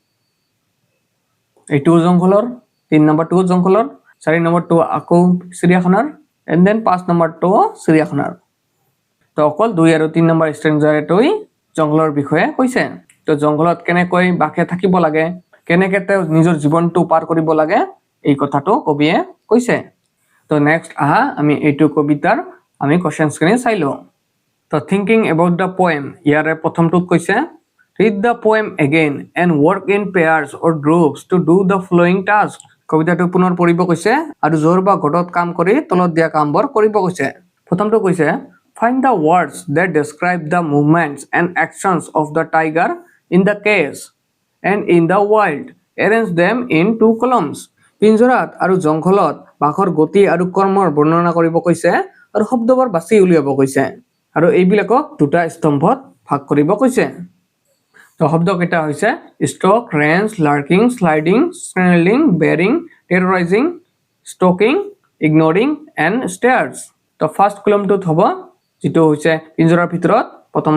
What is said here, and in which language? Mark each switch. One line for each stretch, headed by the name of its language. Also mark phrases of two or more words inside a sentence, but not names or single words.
Assamese: এইটো জংঘলৰ 3 নম্বৰটো জংঘলৰ 4 নম্বৰটো আকৌ চিৰিয়াখানাৰ
English: and then
Assamese: 5 নম্বৰটো চিৰিয়াখানাৰ তো অকল 2 আৰু 3 নম্বৰ ষ্টেঞ্জাৰটোই জংঘলৰ বিষয়ে কৈছে তো জংঘলত কেনেকৈ বাঘে থাকিব লাগে কেনেকৈ তেওঁ নিজৰ জীৱনটো পাৰ কৰিব লাগে এই কথাটো কবিয়ে কৈছে তো নেক্সট আহা আমি এইটো কবিতাৰ আমি কোৱেশ্চনছখিনি চাই লওঁ তো
English: thinking about the poem
Assamese: ইয়াৰে প্ৰথমটোত কৈছে
English: read the poem again and work in pairs or groups to do the following task
Assamese: কবিতাটো পুনৰ পঢ়িব কৈছে আৰু জোৰ বা ঘটত কাম কৰি তলত দিয়া কামবোৰ কৰিব কৈছে প্ৰথমটো কৈছে
English: find the words that describe the movements and actions of the tiger in the cage and in the wild arrange them in two columns
Assamese: পিঞ্জৰাত আৰু জংঘলত বাঘৰ গতি আৰু কৰ্মৰ বৰ্ণনা কৰিব কৈছে আৰু শব্দবোৰ বাছি উলিয়াব কৈছে আৰু এইবিলাকক দুটা স্তম্ভত ভাগ কৰিব কৈছে তো শব্দ কেইটা হৈছে
English: stalk rage lurking sliding snarling baring terrorising stalking ignoring and stares
Assamese: তো
English: first column
Assamese: হ'ব যেটো হৈছে পিঞ্জৰাৰ ভিতৰত প্ৰথম